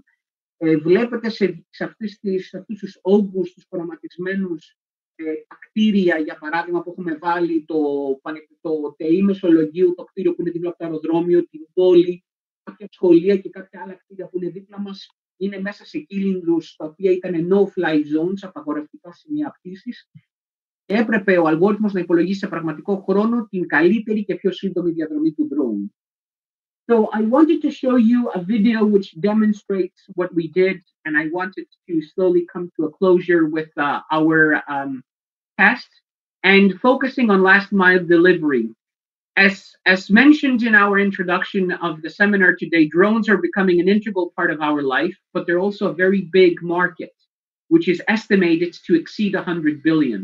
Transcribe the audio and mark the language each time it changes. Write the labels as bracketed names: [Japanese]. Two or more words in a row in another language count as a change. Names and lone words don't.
[Greek] Βλέπετε σε αυτούς τους όγκους, τους χρωματισμένους κτίρια, για παράδειγμα, που έχουμε βάλει το ΤΕΗ Μεσολογγίου, το κτίριο που είναι δίπλα από το αεροδρόμιο, την πόλη, κάποια σχολεία και κάποια άλλα κτίρια που είναι δίπλα μας, είναι μέσα σε κύλινδρους τα οποία ήταν [English] no-fly zones, [Greek] απαγορευτικά σημεία πτήσης. Έπρεπε ο αλγόριθμος να υπολογίσει σε πραγματικό χρόνο την καλύτερη και πιο σύντομη διαδρομή του drone. [English] So I wanted to show you a video which demonstrates what we did, and I wanted to slowly come to a closure with our test and focusing on last mile delivery. As mentioned in our introduction of the seminar today, drones are becoming an integral part of our life, but they're also a very big market, which is estimated to exceed 100 billion.